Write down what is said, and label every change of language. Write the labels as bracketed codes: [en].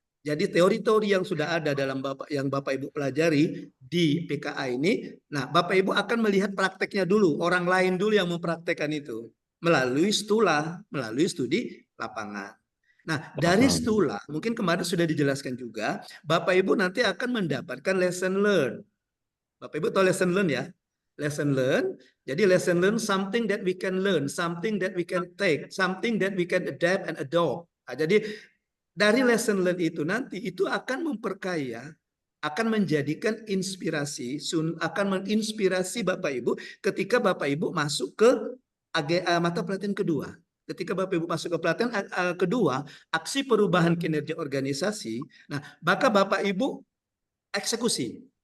[id] Jadi teori-teori yang sudah ada dalam yang Bapak Ibu pelajari di PKA ini, nah Bapak Ibu akan melihat prakteknya dulu, orang lain dulu yang mempraktekkan itu melalui studi lapangan. Nah, dari stula, mungkin kemarin sudah dijelaskan juga, Bapak Ibu nanti akan mendapatkan lesson learn. Bapak Ibu tahu lesson learn ya? [en] Lesson learn, [id] jadi [en] lesson learn something that we can learn, something that we can take, something that we can adapt and adopt. [id] Nah, jadi dari lesson learn itu nanti itu akan memperkaya, akan menjadikan inspirasi, akan menginspirasi Bapak Ibu ketika Bapak Ibu masuk ke mata pelatihan kedua. Ketika Bapak Ibu masuk ke pelatihan kedua, aksi perubahan kinerja organisasi, nah maka Bapak Ibu eksekusi.